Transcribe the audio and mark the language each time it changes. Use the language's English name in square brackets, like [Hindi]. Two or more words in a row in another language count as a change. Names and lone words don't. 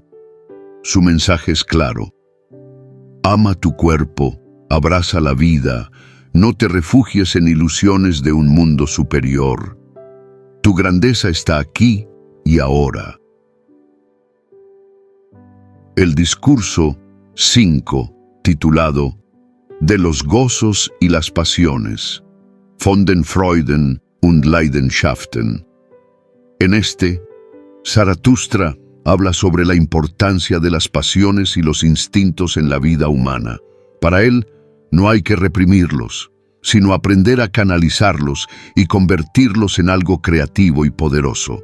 [Spanish] Su mensaje es claro: ama tu cuerpo, abraza la vida, no te refugies en ilusiones de un mundo superior. Tu grandeza está aquí y ahora. El discurso 5, titulado "De los gozos y las pasiones, [German] von den Freuden und Leidenschaften". [Spanish] En este, Zaratustra habla sobre la importancia de las pasiones y los instintos en la vida humana. Para él, no hay que reprimirlos, sino aprender a canalizarlos y convertirlos en algo creativo y poderoso.